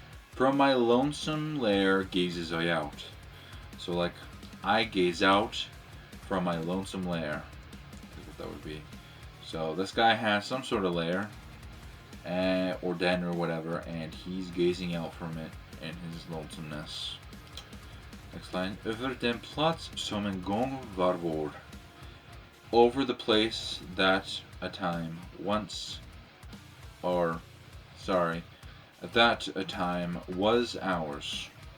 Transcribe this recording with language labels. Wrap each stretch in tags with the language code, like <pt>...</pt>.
<en>From my lonesome lair gazes I out. So like, I gaze out from my lonesome lair. Is what that would be. So this guy has some sort of lair, or den or whatever, and he's gazing out from it in his lonesomeness. Next line.</en> <sv>Över den plats som en gång var vår.</sv> <en>Over the place that a time once, or sorry, that a time was ours.</en>